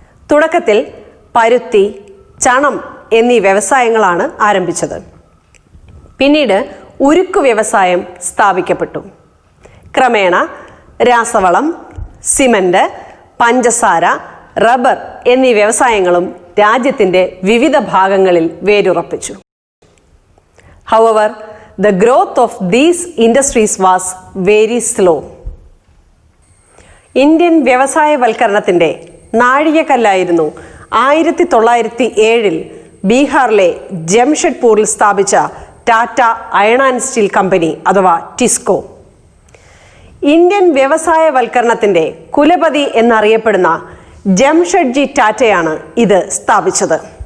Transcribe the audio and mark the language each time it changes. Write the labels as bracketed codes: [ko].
[ml] തുടക്കത്തിൽ പരുത്തി, ചണം എന്നീ വ്യവസായങ്ങളാണ് ആരംഭിച്ചത്. പിന്നീട് ഉരുക്കു വ്യവസായം സ്ഥാപിക്കപ്പെട്ടു. ക്രമേണ രാസവളം, സിമന്റ്, പഞ്ചസാര, റബ്ബർ എന്നീ വ്യവസായങ്ങളും രാജ്യത്തിൻ്റെ വിവിധ ഭാഗങ്ങളിൽ വേരുറപ്പിച്ചു. [en] However, the growth of these industries was very slow. [ml] Indian വ്യവസായവൽക്കരണത്തിൻ്റെ നാഴികക്കല്ലായിരുന്നു 1907 ബീഹാറിലെ ജംഷഡ്പൂരിൽ സ്ഥാപിച്ച Tata iron and steel company അഥവാ ടിസ്കോ. ഇന്ത്യൻ വ്യവസായവൽക്കരണത്തിൻ്റെ കുലപതി എന്നറിയപ്പെടുന്ന ജംഷഡ്ജി ടാറ്റയാണ് ഇത് സ്ഥാപിച്ചത്.